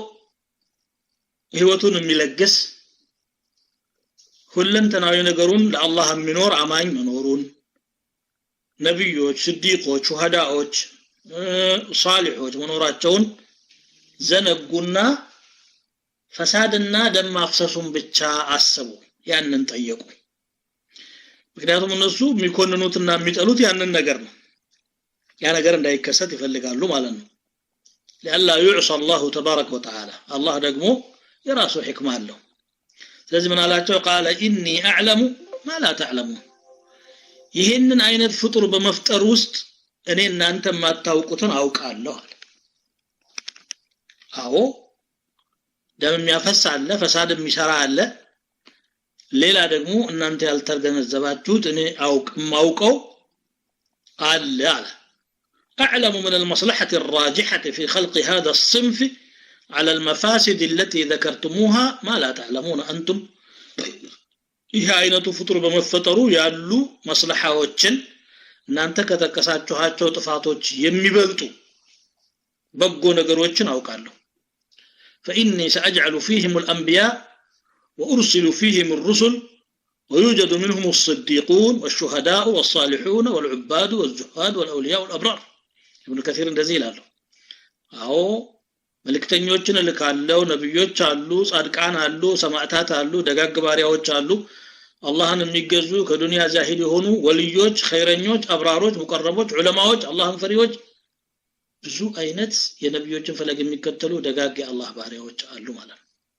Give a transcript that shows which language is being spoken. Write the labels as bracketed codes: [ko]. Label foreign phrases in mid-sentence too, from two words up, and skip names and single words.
[am] ህይወቱን የሚለግስ ሁለንተናዊ ነገሩን ለአላህ የሚኖር አማኝ መኖሩን ነብዮች ስዲቆች ሹሃዳዎች ሷሊሖች መኖራቸውን ዘነጉና ፈሳድና ደም ማፍሰሱን ብቻ አሰቡ ያንን ጠየቁ ምክንያቱም እነሱ የሚኮንኑትና የሚጠሉት ያንን ነገር ነው ያ ነገር እንዳይከሰት ይፈልጋሉ ማለት ነው [ar] لألا يعصى الله تبارك وتعالى [am] الله ደግሞ የራሱ ህክማ አለው ስለዚህ ምን አላቸው [ar] قال اني اعلم ما لا تعلمون [am] ይሄንን አይነት ፍጡር በመፍጠር ውስጥ እኔ እናንተ ማታውቁትን አውቃለሁ አለ አዎ ደም የሚያፈስ አለ ፈሳድ የሚሰራ አለ ሌላ ደግሞ እናንተ ያልተገነዘባችሁት እኔ ማውቀው አለ አለ [ar] أعلم من المصلحة الراجحة في خلق هذا الصنف على المفاسد التي ذكرتموها ما لا تعلمون أنتم [am] ይሄ አይነቱ ፍጡር በመፈጠሩ ያሉ መስለሐዎችን እናንተ ከተከሳችኋቸው ጥፋቶች የሚበልጡ በጎ ነገሮችን አውቃለሁ [ar] فإني سأجعل فيهم الأنبياء وأرسل فيهم الرسل ويوجد منهم الصديقون والشهداء والصالحون والعباد والزهاد والأولياء والأبرار ابن كثير [am] እንደዚህ ይላል አዎ መልእክተኞችን ልካለው ነብዮች አሉ ጻድቃን አሉ ሰማዕታት አሉ ደጋግ ባሪያዎች አሉ አላህን የሚገዙ ከዱንያ ዛሂድ የሆኑ ወልዮች ኸይረኞች አብራሮች ሙቀረቦች ዑለማዎች አላህን ፈሪዎች ብዙ አይነት የነብዮችን ፈለግ የሚከተሉ ደጋግ የአላህ ባሪያዎች አሉ ማለት ነው